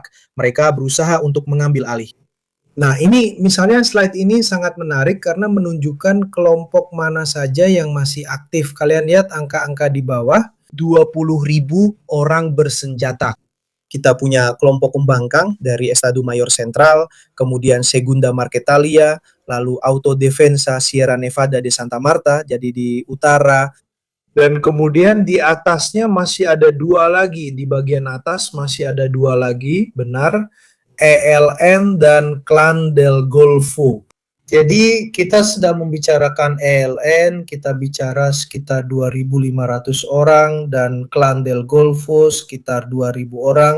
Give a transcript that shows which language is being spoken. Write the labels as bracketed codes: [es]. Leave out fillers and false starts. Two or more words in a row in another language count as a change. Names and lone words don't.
[id] Mereka berusaha untuk mengambil alih. Nah, ini misalnya slide ini sangat menarik karena menunjukkan kelompok mana saja yang masih aktif. Kalian lihat angka-angka di bawah, 20.000 orang bersenjata. Kita punya kelompok pembangkang dari Estado Mayor Central, kemudian Segunda Marquetalia, lalu Autodefensa Sierra Nevada de Santa Marta, jadi di utara. Dan kemudian di atasnya masih ada 2 lagi, di bagian atas masih ada 2 lagi, benar. ELN dan Clan del Golfo. Jadi kita sedang membicarakan ELN, kita bicara sekitar 2.500 orang, dan Clan del Golfo sekitar 2.000 orang.